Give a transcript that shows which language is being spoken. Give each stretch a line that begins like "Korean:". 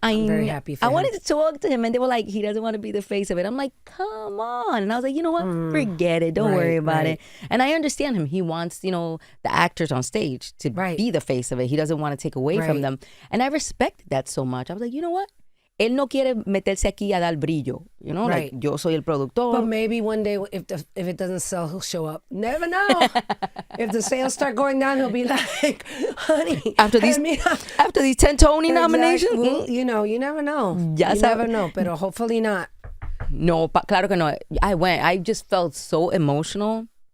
English: I'm very happy for him. I wanted to talk to him and they were like, he doesn't want to be the face of it. I'm like, come on. And I was like, you know what? Forget it. Don't worry about it. And I understand him. He wants, you know, the actors on stage to be the face of it. He doesn't want to take away from them. And I respected that so much. I was like, you know what?
Spanish: Él no quiere meterse aquí a dar brillo, you know, like yo soy el productor.
English: But maybe one day if it doesn't sell, he'll show up. Never know. If the sales start going down, he'll be like, honey. After these 10 Tony nominations? Well, you know, you never know. You never know, pero hopefully not.
Spanish: No, claro que no.
English: I just felt so emotional.